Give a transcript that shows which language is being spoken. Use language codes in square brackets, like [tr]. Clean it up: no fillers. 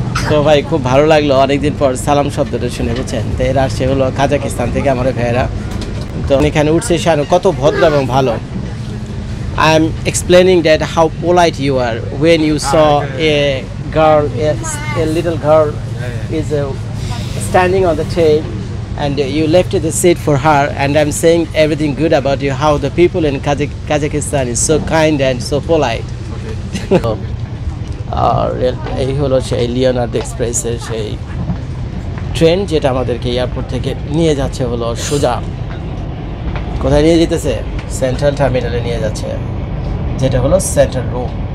[bn] তো ভাই খুব ভালো লাগলো অনেকদিন পর সালাম শব্দটা শুনে, বুঝছেন? তো এরা আসছে হলো কাজাকিস্তান থেকে আমার ভাইয়েরা। তো এখানে উঠছে শানু, কত ভদ্র এবং ভালো। [en] I am explaining that how polite you are when you saw a girl, a little girl is standing on the train, and you left the seat for her, and I'm saying everything good about you, how the people in Kazakhstan is so kind and so polite. [bn] আর এই হলো সেই Leonardo এক্সপ্রেসের সেই train, যেটা আমাদেরকে airport থেকে নিয়ে যাচ্ছে হলো সোজা কোথায় নিয়ে যেতেছে, সেন্ট্রাল টার্মিনালে নিয়ে যাচ্ছে, যেটা হলো সেন্ট্রাল রুম।